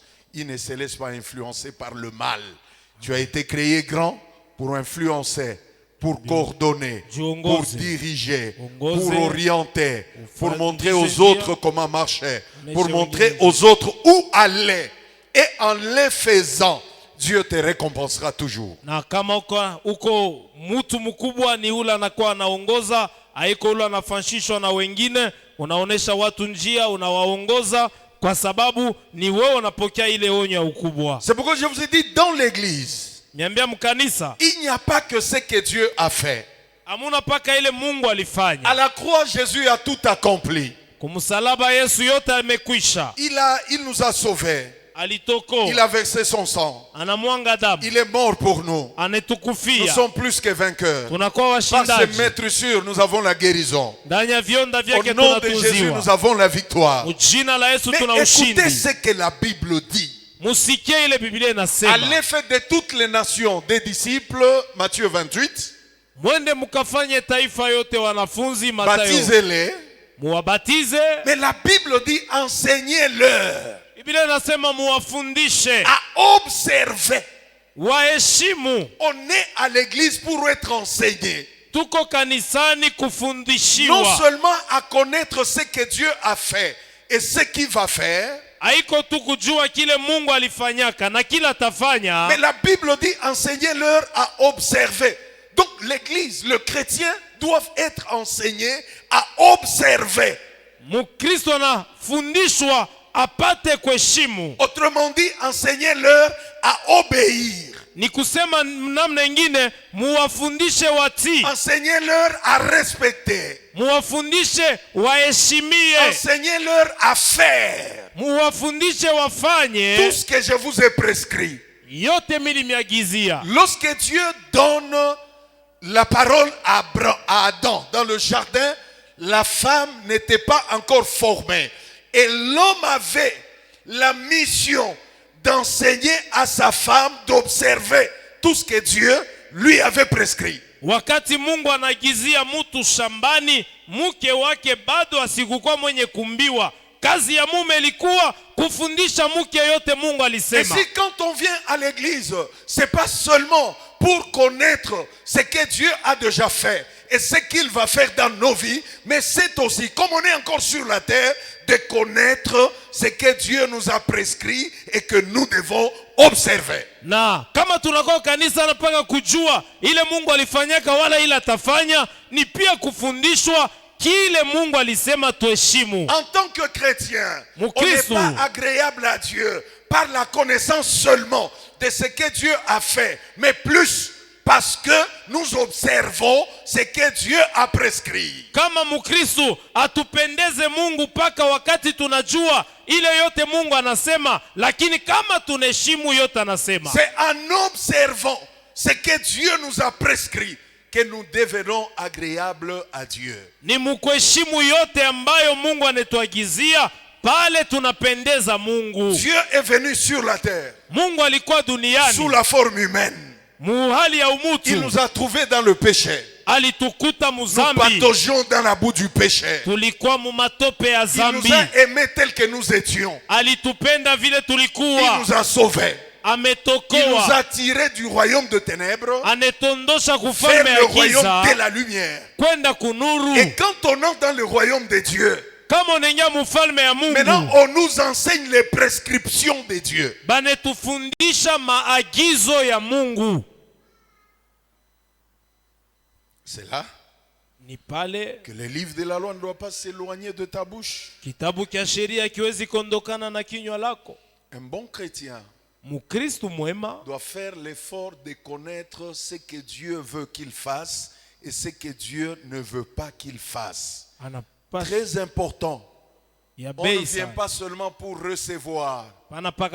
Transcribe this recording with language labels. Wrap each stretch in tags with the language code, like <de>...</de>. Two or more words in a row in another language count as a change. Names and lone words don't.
<fr>Il ne se laisse pas influencer par le mal. Tu as été créé grand pour influencer, pour coordonner, pour diriger, pour orienter, pour montrer aux autres comment marcher, pour montrer aux autres où aller. Et en le faisant, Dieu te récompensera toujours.</fr> <sw>Na kama uko mtu mkubwa ni ule anakuwa anaongoza, haiko ule anafanshishwa na wengine, unaonesha watu njia, unawaongoza kwa sababu ni wewe unapokea ile onyo ya ukubwa.</sw> <fr>C'est pourquoi je vous ai dit dans l'église,</fr> <sw>niambia mkanisa,</sw> <fr>il n'y a pas que ce que Dieu a fait.</fr> <sw>Amuna paka ile Mungu alifanya.</sw> <fr>À la croix, Jésus a tout accompli.</fr> <sw>Kumsalaba Yesu yote amekwisha.</sw> <fr>Il nous a sauvés.</fr> <sw>Alitoko.</sw> <fr>Il a versé son sang.</fr> <sw>Anamwanga damu.</sw> <fr>Il est mort pour nous.</fr> <sw>Anetukufia.</sw> <fr>Nous sommes plus que vainqueurs.</fr> <sw>Tunakuwa washindaji.</sw> <fr>Par ses maîtrissures, nous avons la guérison.</fr> <sw>Ndani ya vionda vyake</sw> <fr>Au nom de Jésus, nous avons la victoire.</fr> <sw>Jina la Yesu tuna</sw> <fr>Mais</fr> <sw>ushindi.</sw> <fr>écoutez ce que la Bible dit.</fr> <sw>Musikie ile Biblia inasema.</sw> <fr>Allez faire de toutes les nations des disciples, Matthieu 28.</fr> <sw>Mwende mukafanye taifa yote wanafunzi, Mathayo.</sw> <fr>Baptisez-les.</fr> <sw>Muwabatize.</sw> <fr>Mais la Bible dit enseignez-leur.</fr> <sw>Biblia inasema muwafundishe.</sw> <fr>À observer.</fr> <sw>Waheshimu.</sw> <fr>On est à l'église pour être enseigné.</fr> <sw>Tuko kanisani kufundishiwa.</sw> <fr>Non seulement à connaître ce que Dieu a fait et ce qu'il va faire.</fr> <sw>Haiko tu kujua kile Mungu alifanyaka na kila tafanya.</sw> <fr>Mais la Bible dit enseignez-leur à observer. Donc l'église, le chrétien doivent être enseignés à observer.</fr> <sw>Mukristo anafundishwa apate kuheshimu.</sw> <fr>Autrement dit, enseignez-leur à obéir.</fr> <sw>Ni kusema namna nyingine muwafundishe watii.</sw> <fr>Enseignez-leur à respecter.</fr> <sw>Muwafundishe waheshimie.</sw> <fr>Enseignez-leur à faire.</fr> <sw>Muwafundishe wafanye</sw> <fr>tout ce que je vous ai prescrit.</fr> <sw>Yote milimiagizia.</sw> <fr>Lorsque Dieu donne la parole à Adam dans le jardin, la femme n'était pas encore formée. Et l'homme avait la mission d'enseigner à sa femme, d'observer tout ce que Dieu lui avait prescrit.</fr> <sw>Wakati Mungu anagizia mtu shambani, mke wake bado asikukuwa mwenye kumbiwa. Kazi ya mume ilikuwa kufundisha mke yote Mungu alisema.</sw> <fr>Et si quand on vient à l'église, c'est pas seulement pour connaître ce que Dieu a déjà fait et ce qu'il va faire dans nos vies, mais c'est aussi, comme on est encore sur la terre, de connaître ce que Dieu nous a prescrit et que nous devons observer.</fr> <sw>Na kama tunakuwa kanisa napaka kujua ile Mungu alifanyaka wala ile atafanya, ni pia kufundishwa kile Mungu alisema tuheshimu.</sw> <fr>En tant que chrétien, on n'est pas agréable à Dieu par la connaissance seulement de ce que Dieu a fait, mais plus parce que nous observons ce que Dieu a prescrit.</fr> <sw>Kama Mukristo atupendeze Mungu paka wakati tunajua ile yote Mungu anasema, lakini kama tunaheshimu yote anasema.</sw> <fr>C'est en observant ce que Dieu nous a prescrit que nous devenons agréables à Dieu.</fr> <sw>Ni mukuheshimu yote ambayo Mungu anetuagizia, pale tunapendeza Mungu.</sw> <fr>Dieu est venu sur la terre.</fr> <sw>Mungu alikuwa duniani</sw> <fr>sous la forme humaine.</fr> <sw>Muhali ya umutu.</sw> <fr>Il nous a trouvés dans le péché.</fr> <sw>Alitukuta muzambi.</sw> <fr>Nous pataugions dans la boue du péché.</fr> <sw>Tulikuwa mumatope ya zambi.</sw> <fr>Il nous a aimés tels que nous étions.</fr> <sw>Alitupenda vile tulikuwa.</sw> <fr>Il nous a sauvés.</fr> <sw>Ametokoa.</sw> <fr>Il nous a tirés du royaume de ténèbres</fr> <sw>anetondosha</sw> <fr>vers le royaume de la lumière.</fr> <sw>Kwenda kunuru.</sw> <fr>Et quand on entre dans le royaume de Dieu,</fr> <sw>kama unaingia mufalme ya</sw> <fr>Maintenant,</fr> <sw>Mungu,</sw> <fr>on nous enseigne les prescriptions de Dieu.</fr> <sw>banetufundisha maagizo ya Mungu.</sw> <fr>C'est là</fr> <sw>Ni pale</sw> <fr>que le livre de la loi ne doit pas s'éloigner de ta bouche.</fr> <sw>kitabu cha sheria kiwezi kondokana na kinywa lako.</sw> <fr>Un bon chrétien</fr> <sw>Mukristo mwema</sw> <fr>doit faire l'effort de connaître ce que Dieu veut qu'il fasse et ce que Dieu ne veut pas qu'il fasse.</fr> <sw>anapasha</sw> <fr>Très important.</fr> <sw>ya</sw> <fr>On ne</fr> <sw>bei</sw> <fr>vient</fr> <sw>sana,</sw> <fr>pas seulement pour recevoir</fr> <sw>panapaka</sw>